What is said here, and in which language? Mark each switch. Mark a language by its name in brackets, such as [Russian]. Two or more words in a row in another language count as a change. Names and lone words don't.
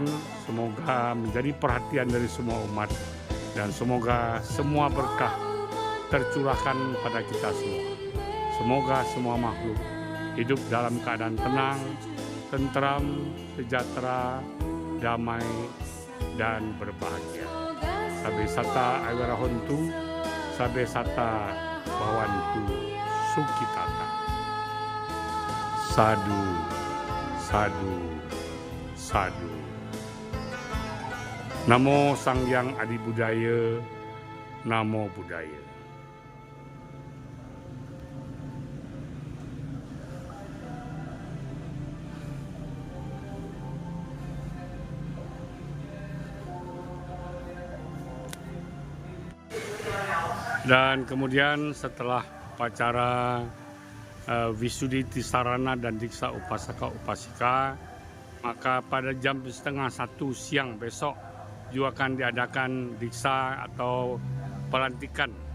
[Indonesian] Semoga menjadi perhatian dari semua umat, dan semoga semua berkah tercurahkan pada kita semua. Semoga semua makhluk hidup dalam keadaan tenang, tentram, sejahtera, damai, dan berbahagia. [Pali] Sabe sata awarahontu, sabe sata bawantu sukitata. Sadu, sadu, sadu. Namo Sang Hyang Adi Budaya, Namo Buddhaya. [Indonesian] Dan kemudian setelah upacara Wisudi Tisarana dan Diksa Upasaka Upasika, maka pada jam 12:30 siang besok juga akan diadakan diksa atau pelantikan